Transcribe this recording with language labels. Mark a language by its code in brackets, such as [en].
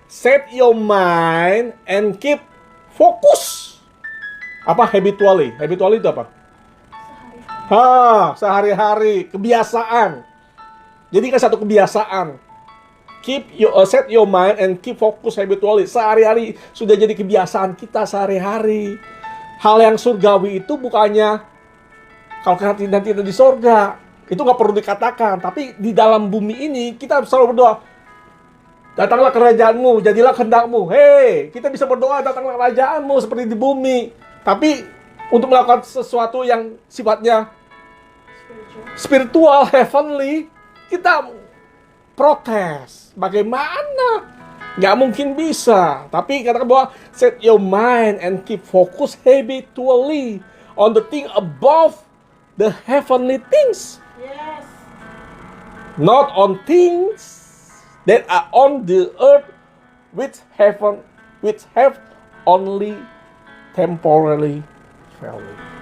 [en] Set your mind and keep focus. [id] Apa habitually? Habitually itu apa? Sehari-hari, kebiasaan. Jadi kan satu kebiasaan. [en] Set your mind and keep focus habitually. [id] Sehari-hari sudah jadi kebiasaan kita sehari-hari. Hal yang surgawi itu bukannya kalau nanti di sorga, itu nggak perlu dikatakan. Tapi di dalam bumi ini kita selalu berdoa, datanglah kerajaanmu, jadilah kehendakmu. Hei, kita bisa berdoa, datanglah kerajaanmu seperti di bumi. Tapi untuk melakukan sesuatu yang sifatnya spiritual, heavenly, kita protes. Bagaimana? Nggak mungkin bisa. Tapi katakan bahwa [en] set your mind and keep focus habitually on the thing above the heavenly things. Yes. Not on things that are on the earth which have only temporary value.